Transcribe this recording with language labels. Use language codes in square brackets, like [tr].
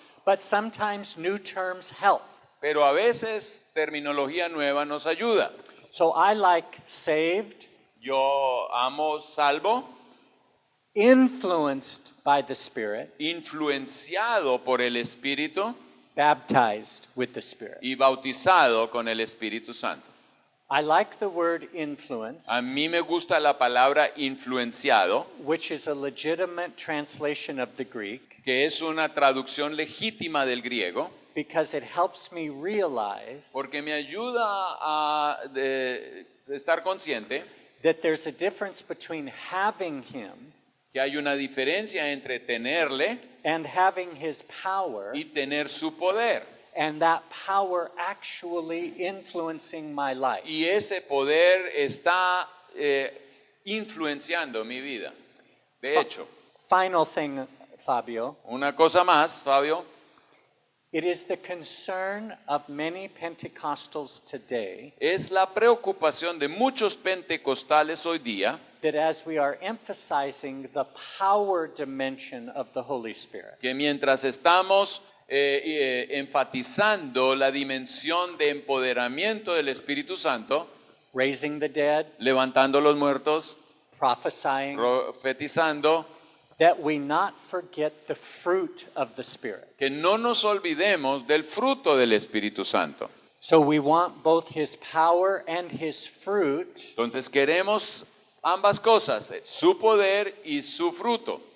[en] but sometimes new terms help. [es] pero a veces terminología nueva nos ayuda. [en] So I like saved, [es] Yo amo salvo, [en] influenced by the Spirit, [es] influenciado por el Espíritu [en] baptized with the Spirit. [es] y bautizado con el Espíritu Santo. [en] I like the word influence, [es] A mí me gusta la palabra influenciado, [en] which is a legitimate translation of the Greek, [es] que es una traducción legítima del griego, [en] because it helps me realize [es] porque me ayuda a estar consciente [en] that there's a difference between having him [es] que hay una diferencia entre tenerle [en] and having his power, [es] y tener su poder. [en] and that power actually influencing my life. [es] Y ese poder está influenciando mi vida. De hecho, [en] Final thing, Fabio, [es] una cosa más, Fabio, [en] it is the concern of many Pentecostals today [es] es la preocupación de muchos pentecostales hoy día [en] that as we are emphasizing the power dimension of the Holy Spirit, [es] que mientras estamos enfatizando la dimensión de empoderamiento del Espíritu Santo, [en] raising the dead, [es] levantando los muertos, [en] prophesying, [es] profetizando, [en] that we not forget the fruit of the Spirit. [es] que no nos olvidemos del fruto del Espíritu Santo. [en] So we want both his power and his fruit [es] Entonces queremos ambas cosas, su poder y su fruto